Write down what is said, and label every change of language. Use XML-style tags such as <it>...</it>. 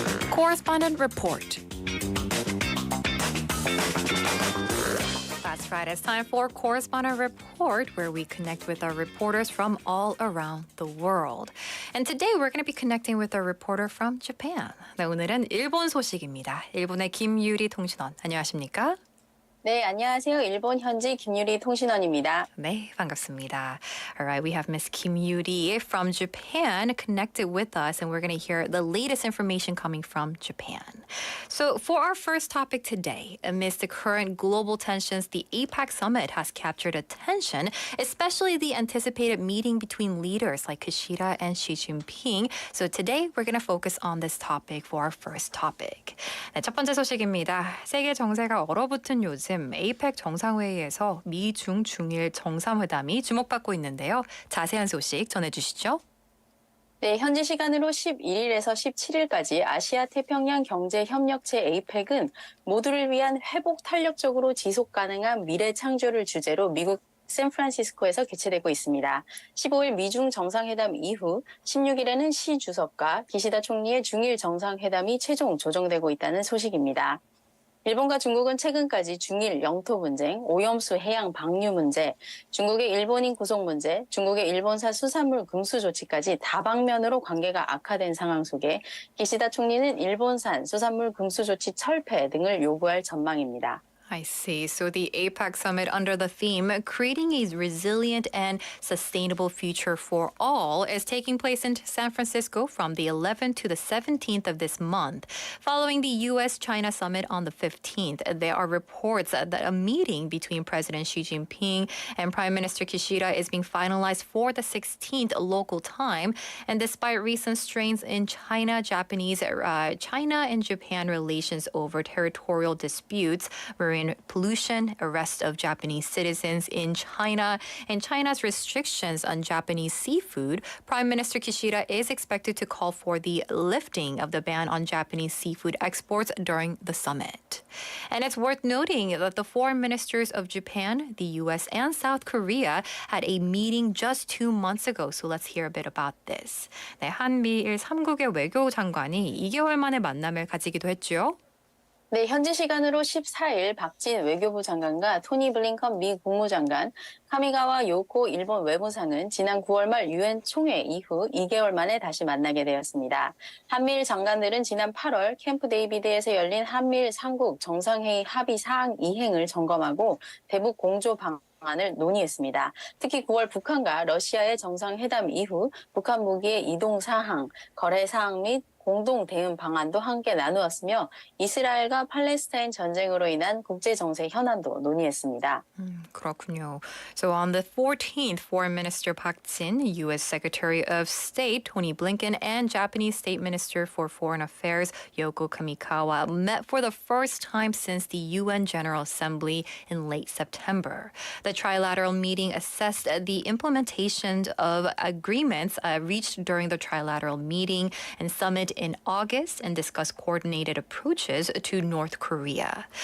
<en>Correspondent Report. That's right. It's time for Correspondent Report, where we connect with our reporters from all around the world. And today we're going to be connecting with a reporter from Japan.</en> <ko>네, 오늘은 일본 소식입니다. 일본의 김유리 통신원, 안녕하십니까? 네, 안녕하세요. 일본 현지 김유리 통신원입니다. 네, 반갑습니다.</ko> <en>All right, we have Miss Kim Yuri from Japan connected with us, and we're going to hear the latest information coming from Japan. So for our first topic today, amidst the current global tensions, the APEC summit has captured attention, especially the anticipated meeting between leaders like Kishida and Xi Jinping. So today, we're going to focus on this topic for our first topic.</en> <ko>네, 첫 번째 소식입니다. 세계 정세가 얼어붙은 요즘 APEC 정상회의에서 미중 중일 정상회담이 주목받고 있는데요. 자세한 소식 전해주시죠. 네, 현지 시간으로 11일에서 17일까지 아시아 태평양 경제협력체 APEC은 모두를 위한 회복 탄력적으로 지속 가능한 미래 창조를 주제로 미국 샌프란시스코에서 개최되고 있습니다. 15일 미중 정상회담 이후 16일에는 시 주석과 기시다 총리의 중일 정상회담이 최종 조정되고 있다는 소식입니다. 일본과 중국은 최근까지 중일 영토 분쟁, 오염수 해양 방류 문제, 중국의 일본인 구속 문제, 중국의 일본산 수산물 금수 조치까지 다방면으로 관계가 악화된 상황 속에 기시다 총리는 일본산 수산물 금수 조치 철폐 등을 요구할 전망입니다.</ko> <en>I see. So the APEC summit under the theme Creating a Resilient and Sustainable Future for All is taking place in San Francisco from the 11th to the 17th of this month. Following the U.S.-China summit on the 15th, there are reports that a meeting between President Xi Jinping and Prime Minister Kishida is being finalized for the 16th local time. And despite recent strains in China and Japan relations over territorial disputes, marine pollution, arrest of Japanese citizens in China, and China's restrictions on Japanese seafood, Prime Minister Kishida is expected to call for the lifting of the ban on Japanese seafood exports during the summit. And it's worth noting that the foreign ministers of Japan, the U.S., and South Korea had a meeting just 2 months ago. So let's hear a bit about this.</en> <ko>네, 한미일 3국의 외교장관이 2개월 만에 만남을 가지기도 했죠. 네, 현지 시간으로 14일 박진 외교부 장관과 토니 블링컨 미 국무장관, 카미가와 요코 일본 외무상은 지난 9월 말 유엔 총회 이후 2개월 만에 다시 만나게 되었습니다. 한미일 장관들은 지난 8월 캠프 데이비드에서 열린 한미일 3국 정상회의 합의 사항 이행을 점검하고 대북 공조 방안을 논의했습니다. 특히 9월 북한과 러시아의 정상회담 이후 북한 무기의 이동 사항, 거래 사항 및 공동 대응 방안도 함께 나누었으며 이스라엘과 팔레스타인 전쟁으로 인한 국제 정세 현안도 논의했습니다. 그렇군요.</ko> <en>So on the 14th, Foreign Minister Park Jin, U.S. Secretary of State Tony Blinken, and Japanese State Minister for Foreign Affairs Yoko Kamikawa met for the first time since the UN General Assembly in late September. The trilateral meeting assessed the implementation of agreements reached during the trilateral meeting and summit in August and discussed coordinated approaches to North Korea.</en>